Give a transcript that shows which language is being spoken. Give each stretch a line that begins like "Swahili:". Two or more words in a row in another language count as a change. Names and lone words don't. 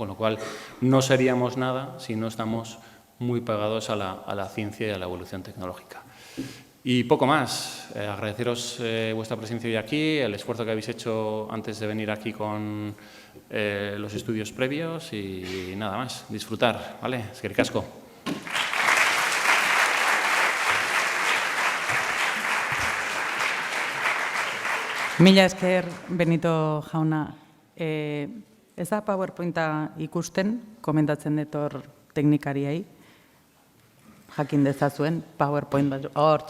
Spanish: Con lo cual, no seríamos nada si no estamos muy pegados a la ciencia y a la evolución tecnológica. Y poco más. Agradeceros vuestra presencia hoy aquí, el esfuerzo que habéis hecho antes de venir aquí con los estudios previos y nada más. Disfrutar, ¿vale?
Basque: Eskerrik asko. Mila esker, Benito jauna. Ez da PowerPointa ikusten, komentatzen dut hor teknikariei, jakin dezazuen, PowerPoint hor.